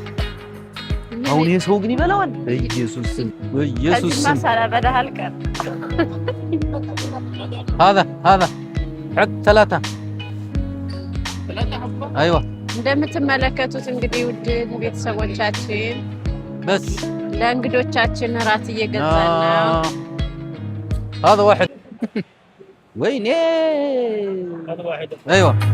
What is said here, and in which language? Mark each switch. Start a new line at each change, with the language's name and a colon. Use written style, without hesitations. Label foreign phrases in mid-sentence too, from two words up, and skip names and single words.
Amharic: አሁን የሰው ግን ይበላዋል ኢየሱስ ማሳላ በደሃል ቀር
Arabic: هذا حط 3 ايوه
Amharic: እንደምትመለከቱት እንግዲህ ውድ ቤተሰቦቻችን
Arabic: بس
Amharic: ለእንግዶቻችን ራት እየገዛን ነው
Arabic: هذا واحد وين هذا واحد ايوه